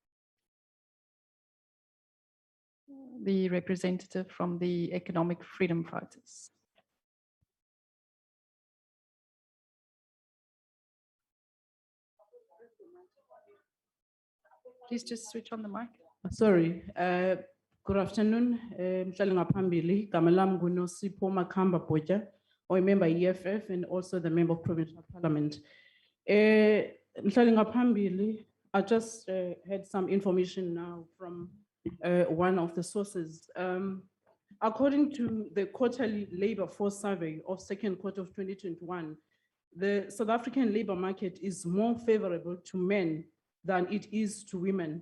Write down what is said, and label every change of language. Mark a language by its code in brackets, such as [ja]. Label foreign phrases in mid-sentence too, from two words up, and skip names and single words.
[en] The representative from the Economic Freedom Fighters. Please just switch on the mic. Sorry. Good afternoon. [xh] Mhlali ngaphambili, igama lami nguNosipho Makhamba Botja, [en] a member EFF and also the member of Provincial Parliament. [xh] Mhlali ngaphambili, [en] I just had some information now from one of the sources. According to the quarterly labor force survey of second quarter of 2021, the South African labor market is more favorable to men than it is to women.